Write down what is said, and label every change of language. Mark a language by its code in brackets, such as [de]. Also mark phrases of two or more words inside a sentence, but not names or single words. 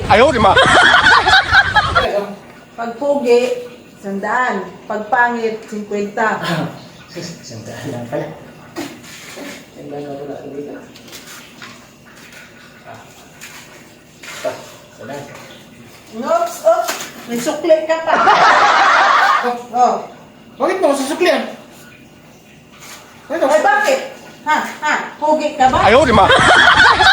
[zh] 哎呦我的妈！ [tl] Pag pugi, 100. Pag pangit, 50. Isang daan lang pala. Isang daan lang pala. Dito. Salam. Oops, oops. May sukli ka pa. Oh. Bakit mo susuklian? Ay, bakit? Ha? Pugi ka ba? [zh] 哎呦我的妈！